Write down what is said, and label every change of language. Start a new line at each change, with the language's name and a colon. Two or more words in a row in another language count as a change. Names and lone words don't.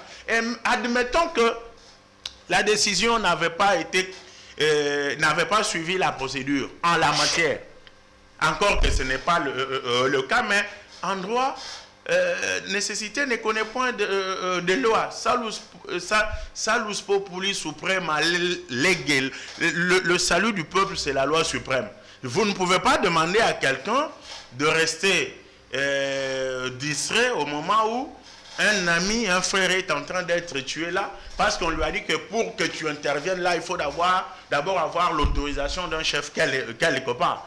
French: Et admettons que la décision n'avait pas suivi la procédure en la matière. Encore que ce n'est pas le cas, mais en droit, nécessité ne connaît point de loi.
Latin: Salus populi suprema legel.
French: Le salut du peuple, c'est la loi suprême. Vous ne pouvez pas demander à quelqu'un de rester distrait au moment où un ami, un frère est en train d'être tué là, parce qu'on lui a dit que pour que tu interviennes là, il faut d'abord avoir l'autorisation d'un chef quelque part.